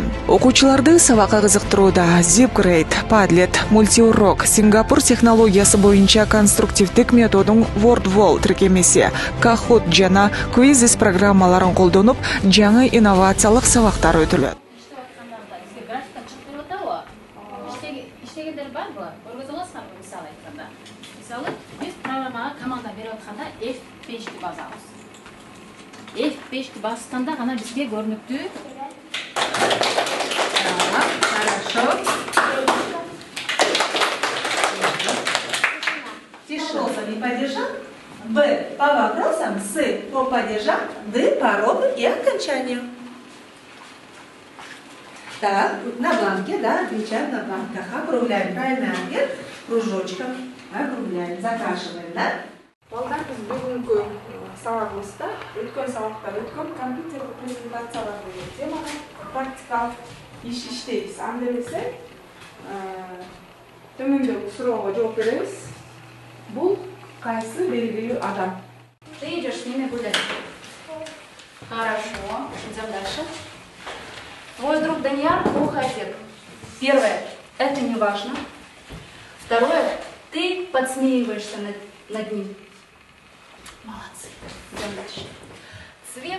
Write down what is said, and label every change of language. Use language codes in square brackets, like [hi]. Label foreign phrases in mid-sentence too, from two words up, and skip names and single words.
[ky] Окуучуларды сабакка кызыктырууда Zipgrade, Padlet, мультиурок, Сингапур технологиясы боюнча конструктивдик методун WordWall тиркемеси, Kahoot жана Quizzes программаларын колдонуп, жаңы инновациялык сабактар өтүлөт. Мисалы, биз программага команда берип атканда F5-ти басабыз. F5-ти басканда гана бизге көрүнүктүү. [ru] Хорошо. Тишоса не поддержал, Б по вопросам, С по падежам, Д по роду и окончанию. Так, на бланке, да, отвечаем на бланках. Округляем правильный ответ кружочком. Округляем, закрашиваем, да? [ky] Балдар биз бүгүнкү сабагыбызда өткөн сабактар өткөн компьютерлик презентациялар деген темага практикалык иш иштейбиз. Анда эмесе төмөндөгү суроого жооп беребиз. Бул кайсы белгилүү адам? [ru] Ты идешь с ними гулять. Хорошо. Идем дальше. Твой друг Данияр плохо одет. Первое. Это не важно. Второе. Ты подсмеиваешься над ним. Молодцы. Идем дальше. Цвет.